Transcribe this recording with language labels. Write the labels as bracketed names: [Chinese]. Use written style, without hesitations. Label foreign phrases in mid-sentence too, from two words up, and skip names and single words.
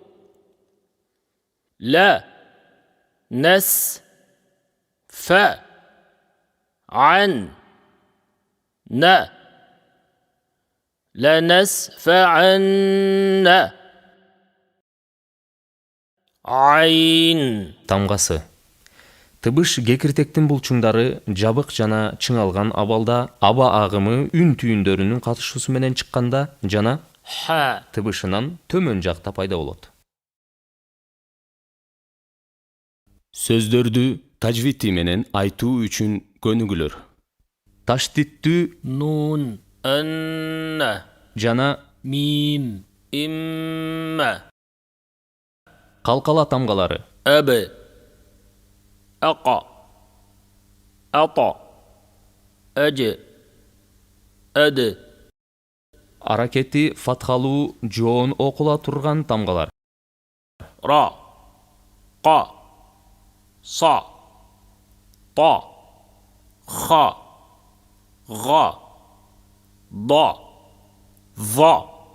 [Arabic] لا. نس. ف. عن. ن. لنسفعن. عين. [Kyrgyz] Тамгасы. Тыбыш кекиртектин булчуңдары жабык жана чыңалган абалда аба агымы үн түйүндөрүнүн катышуусу менен чыкканда жана [Arabic] ح. [Kyrgyz] тыбышынан төмөн жакта пайда болот. Сөздөрдү тажвити менен айтуу үчүн көнүгүлөр. Таштиттүү [Arabic] نون. أن. [Kyrgyz] жана [Arabic] ميم. إما. [Kyrgyz] калкала тамгалары. [Arabic] أب. أقى. أطى. أج. أد. [Kyrgyz] Аракети фатхалуу жоон окула турган тамгалар. [Arabic] را. قا. صا. طا. خا. غا. ضا. ظا.